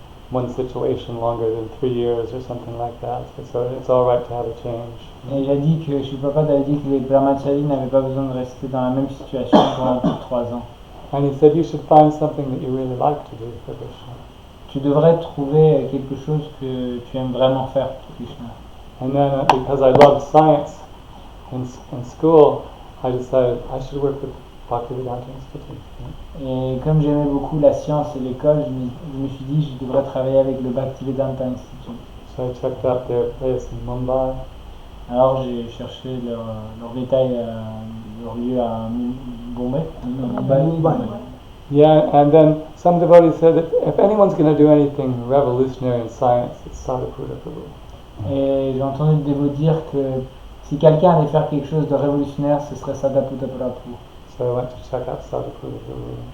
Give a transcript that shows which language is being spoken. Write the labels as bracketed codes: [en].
[en] one situation longer than 3 years or something like that. So it's all right to have a change. [fr] Et il a dit que Shri Prabhupada avait dit que les brahmacharis n'avaient pas besoin de rester dans la même situation pendant plus de 3 ans. [en] And he said you should find something that you really like to do for Krishna. [fr] Tu devrais trouver quelque chose que tu aimes vraiment faire pour Krishna. [en] And then because I loved science in school, I decided I should work with Bhaktivedanta Institute. [fr] Et comme j'aimais beaucoup la science et l'école, je me suis dit je devrais travailler avec le Bhaktivedanta Institute. [en] So I checked out their place in Mumbai. [fr] Alors j'ai cherché leur détail, leur lieu à Bombay. [en] Mumbai. Yeah, and then some devotees said that if anyone's going to do anything revolutionary in science, it's Sadhguru Prabhu. [fr] Et j'ai entendu le dévot dire que si quelqu'un allait faire quelque chose de révolutionnaire, ce serait Sadhguru Prabhu. [en] So I went to check out Sadhguru Prabhu.